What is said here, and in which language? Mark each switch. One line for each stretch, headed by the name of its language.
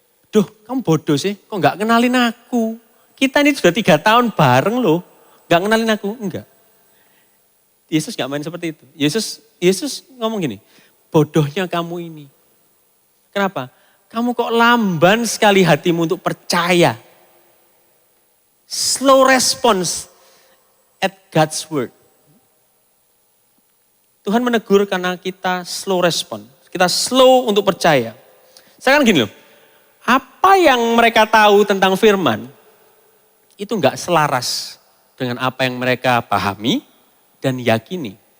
Indonesian: Duh, kamu bodoh sih, kok enggak kenalin aku? Kita ini sudah 3 tahun bareng loh, enggak kenalin aku, enggak. Yesus enggak main seperti itu. Yesus ngomong gini, bodohnya kamu ini. Kenapa? Kamu kok lamban sekali hatimu untuk percaya.
English: Slow response at God's word.
Indonesian: Tuhan menegur karena kita
English: slow respon.
Indonesian: Kita slow untuk percaya. Sekarang gini loh. Apa yang mereka tahu tentang firman, itu enggak selaras dengan apa yang mereka pahami dan yakini.